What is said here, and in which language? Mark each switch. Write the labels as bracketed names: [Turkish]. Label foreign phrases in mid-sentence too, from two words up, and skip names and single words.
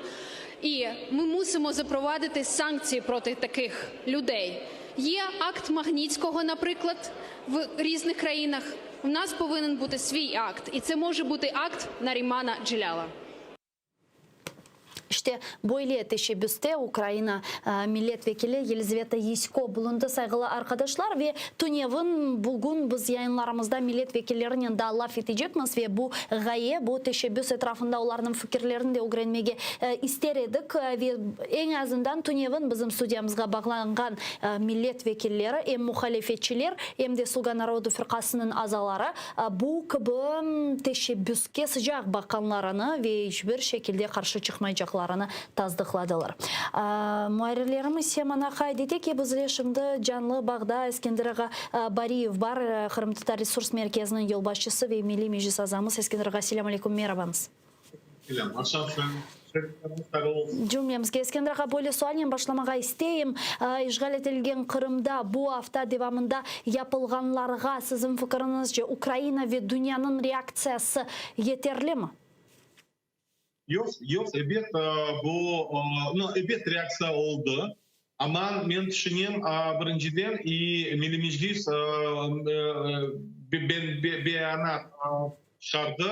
[Ukrainian] І ми мусимо запровадити санкції проти таких людей. Є акт Магнітського, наприклад, в різних країнах. У нас повинен бути свій акт, і це може бути акт Нарімана Джеляла. [Crimean Tatar] İşte böyle teşebbüste Ukrayna milletvekili Yelizaveta Yesko bulundu saygılı arkadaşlar ve Tunev'in bugün biz yayınlarımızda milletvekillerinin da laf edecekmiz ve bu gaye, bu teşebbüs etrafında onların fikirlerini de öğrenmege ister edik ve en azından Tunev'in bizim stüdyamızga bağlanan milletvekilleri hem muhalefetçiler hem de Sluga Народу firkasının azaları bu gibi teşebbüske sıcak bakanlarını ve hiçbir şekilde karşı çıkmayacaklar. Tazdıkladılar. Muharirlerimiz semana kaydetti ki bizle şimdi canlı bağda Eskender Gabariyev var. Kırım Tatar Resurs Merkezi'nin yolbaşçısı ve Milli Meclis azamız. Eskender Gabariyev, selamun aleyküm, merhabanız. Cümlemizge Eskender böyle sualden başlamağa isteyim. İşgal edilen Kırım'da bu hafta devamında yapılganlarga sizin fikrinizce Ukrayna ve dünyanın reaksiyası yeterli mi? Yok, evet bu, evet reaksiya oldu. Ama men düşünüyorum birinciden Milli Meclis beyanat çıkardı.